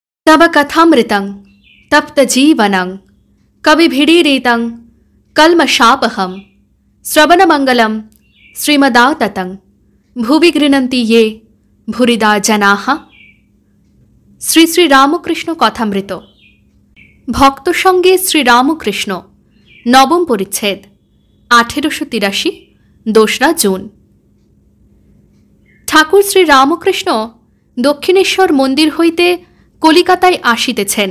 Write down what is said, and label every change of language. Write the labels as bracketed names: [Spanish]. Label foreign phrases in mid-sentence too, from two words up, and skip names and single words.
[Sanskrit] तव कथामृतं तप्तजीवनं कविभिडीरितं कल्मषापहं श्रवणमंगलं श्रीमदाततं भुवि गृह्णन्ति ये भूरिदा जनाः। [Bangla] শ্রী শ্রী রামকৃষ্ণ কথামৃত ভক্ত সঙ্গে শ্রীরামকৃষ্ণ নবম পরিচ্ছেদ 1883 2রা জুন। ঠাকুর শ্রী রামকৃষ্ণ দক্ষিণেশ্বর মন্দির হইতে কলিকাতায় আসিতেছেন।